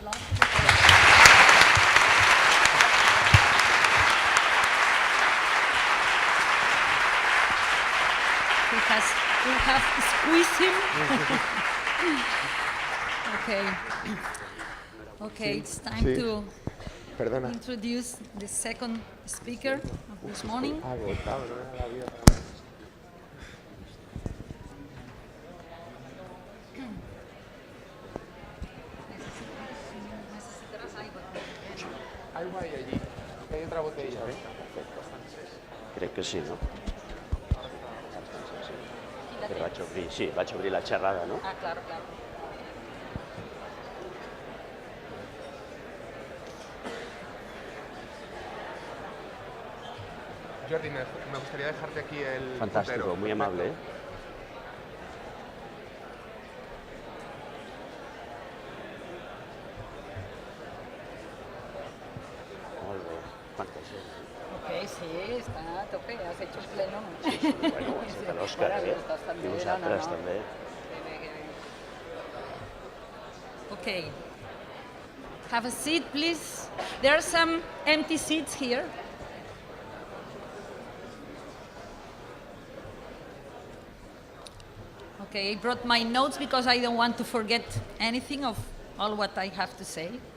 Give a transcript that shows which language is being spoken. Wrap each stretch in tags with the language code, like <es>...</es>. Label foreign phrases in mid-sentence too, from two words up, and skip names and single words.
<en>We have squeezed him. Okay, it's time to introduce the second speaker of this morning.</en> <es>Agua hay allí, hay otra botella.</es> <ca>Crec que sí, no? Que vaig obrir la xerrada, no? Ah, claro, claro.</ca> <es>Jordi, me gustaría dejarte aquí el Fantástico, puntero. muy amable, ¿eh?</es> <ca>Molt bé, quanta gent. Ok, sí, està a tope,</ca> <es>has hecho un pleno. Sí, bueno,</es> <ca>ho has fet l'Òscar, I vosaltres, també.</ca> <en>Okay. Have a seat, please. There are some empty seats here. Okay, I brought my notes because I don't want to forget anything of all what I have to say.</en>